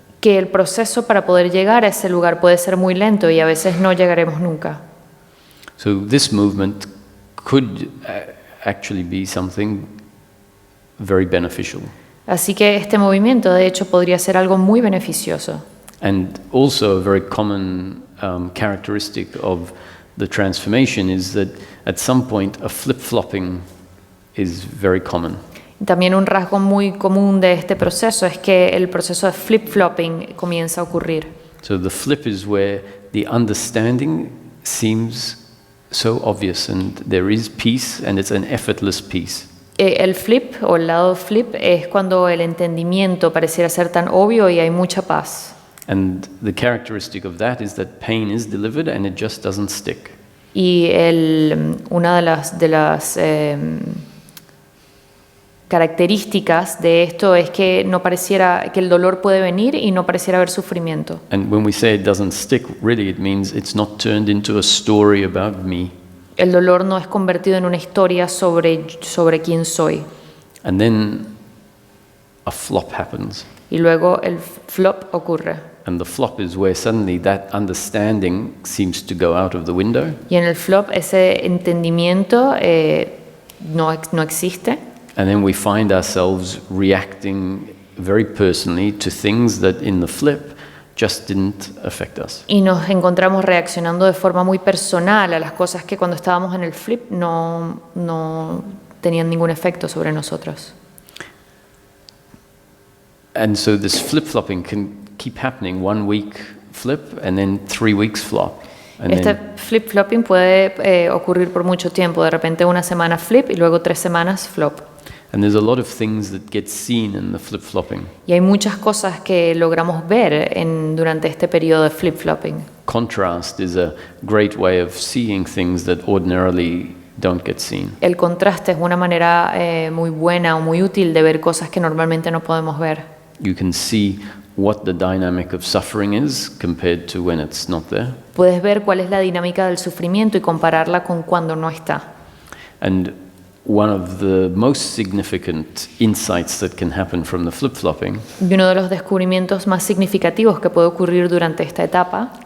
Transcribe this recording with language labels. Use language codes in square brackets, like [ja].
[es] que el proceso para poder llegar a ese lugar puede ser muy lento y a veces no llegaremos nunca. [en] So this movement could actually be something very beneficial. [es] Así que este movimiento de hecho podría ser algo muy beneficioso. [en] And also a very common characteristic of the transformation is that at some point a flip-flopping is very common. [es] También un rasgo muy común de este proceso es que el proceso de flip-flopping comienza a ocurrir. [en] So the flip is where the understanding seems so obvious and there is peace and it's an effortless peace. [es] El flip o el lado flip es cuando el entendimiento pareciera ser tan obvio y hay mucha paz. [en] And the characteristic of that is that pain is delivered and it just doesn't stick. [es] Y una de las características de esto es que no pareciera que el dolor puede venir y no pareciera haber sufrimiento. [en] And when we say it doesn't stick, really it means it's not turned into a story about me. [es] El dolor no es convertido en una historia sobre quién soy. [en] And then a flop happens. [es] Y luego el flop ocurre. [en] And the flop is where suddenly that understanding seems to go out of the window. [es] Y en el flop ese entendimiento no existe. [en] And then we find ourselves reacting very personally to things that in the flip just didn't affect us. [es] Y nos encontramos reaccionando de forma muy personal a las cosas que cuando estábamos en el flip no tenían ningún efecto sobre nosotros. [en] And so this flip-flopping can keep happening. 1 week flip and then 3 weeks flop. And [es] Este [en] then, [es] flip-flopping puede ocurrir por mucho tiempo. De repente una semana flip y luego 3 semanas flop. [en] and there's a lot of things that get seen in the flip-flopping. [es] Y hay muchas cosas que logramos ver durante este periodo de flip-flopping. [en] Contrast is a great way of seeing things that ordinarily don't get seen. [es] El contraste es una manera muy buena o muy útil de ver cosas que normalmente no podemos ver. [en] You can see what the dynamic of suffering is compared to when it's not there. [es] Puedes ver cuál es la dinámica del sufrimiento y compararla con cuando no está. [en] And one of the most significant insights that can happen from the flip-flopping [es] Y uno de los descubrimientos más significativos que puede ocurrir durante esta etapa